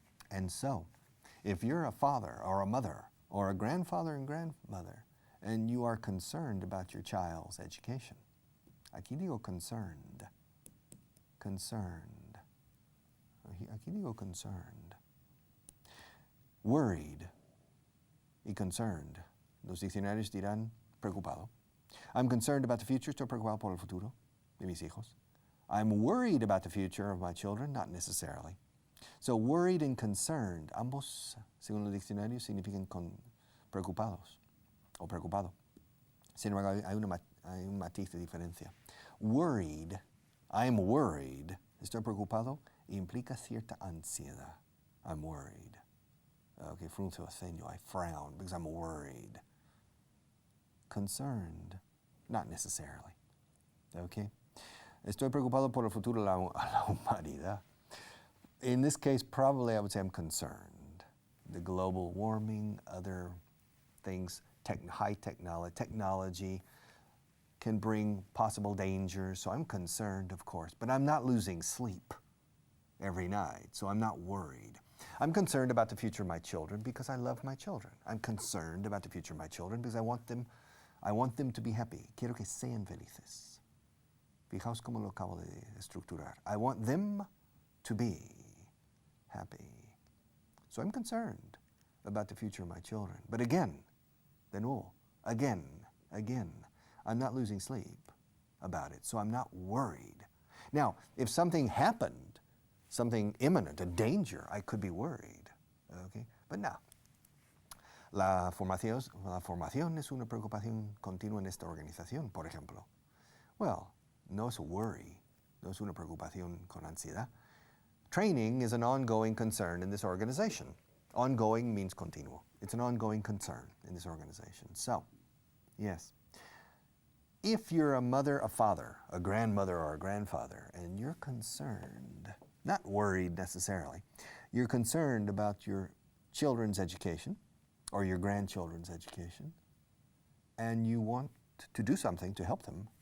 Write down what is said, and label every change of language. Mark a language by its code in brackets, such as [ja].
[en] And so, if you're a father or a mother or a grandfather and grandmother and you are concerned about your child's education, [es] aquí digo [en] concerned, concerned, aquí digo concerned, worried y concerned. [es] Los diccionarios dirán preocupado. [en] I'm concerned about the future, [es] estoy preocupado por el futuro de mis hijos. [en] I'm worried about the future of my children, not necessarily. So worried and concerned, [es] ambos, según los diccionarios, significan preocupados o preocupado. Sin embargo, hay un matiz de diferencia. [en] Worried, I'm worried, [es] estoy preocupado, implica cierta ansiedad. [en] I'm worried. Okay, [es] frunzo el ceño, [en] I frown because I'm worried. Concerned, not necessarily. Okay? [es] Estoy preocupado por el futuro de la humanidad. [en] In this case, probably I would say I'm concerned. The global warming, other things, high technology can bring possible dangers, so I'm concerned, of course. But I'm not losing sleep every night, so I'm not worried. I'm concerned about the future of my children because I love my children. I'm concerned about the future of my children because I want them to be happy. [es] Quiero que sean felices. Fijaos cómo lo acabo de estructurar. [en] I want them to be happy. So I'm concerned about the future of my children. But again, [es] de nuevo, [en] again, I'm not losing sleep about it, so I'm not worried. Now, if something happened, something imminent, a danger, I could be worried. Okay? But no. [es] La formación es una preocupación continua en esta organización, por ejemplo. Well, no es [en] a worry, [es] no es una preocupación con ansiedad. [en] Training is an ongoing concern in this organization. Ongoing means [es] continuo. [en] It's an ongoing concern in this organization. So, yes. If you're a mother, a father, a grandmother, or a grandfather, and you're concerned, not worried necessarily, you're concerned about your children's education or your grandchildren's education, and you want to do something to help them